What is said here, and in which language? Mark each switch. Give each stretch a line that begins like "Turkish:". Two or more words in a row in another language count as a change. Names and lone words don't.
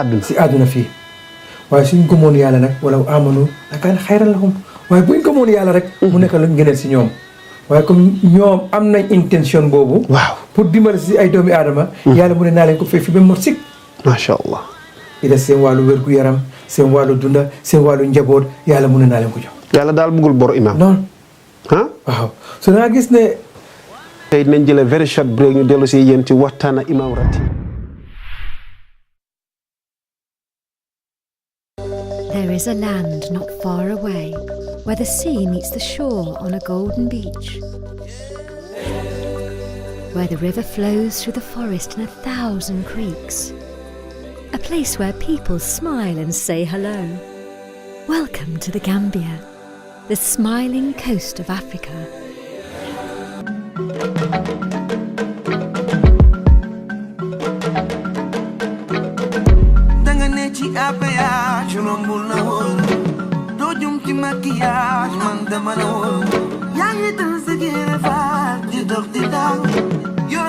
Wolof: àdduna fii waaye suñ gëmoon yàlla nag
Arabic: ولو آمنوا لكان خيرا لهم
Wolof: waaye buñ gëmoon yàlla rek mu nekk lu ngëneel si ñoom waaye comme ñoom am nañ intention boobu waaw pour dimbali si ay doomi aadama yàlla mu ne naa leen ko fee fii ba mot sikk
Arabic: ما شاء الله
Wolof: i des seen wàllu wér-gu-yaram seen wàllu dunda seen wàllu njaboot yàlla mu ne naa leen ko jox yàlla daal bëggul bor imam non ah waaw so da nga gis ne tey dinañ jëlee
English: very short break
Wolof: ñu dellu si yéen ci waxtaana Imam Ratib.
English: There is a land not far away where the sea meets the shore on a golden beach, where the river flows through the forest in 1,000 creeks, a place where people smile and say hello. Welcome to the Gambia, the smiling coast of Africa.
Wolof: danga ne ci APH rombul la woon doo jum ci maquillage man dama la woon yaa ngi dal sa génne faat di dox di daw yor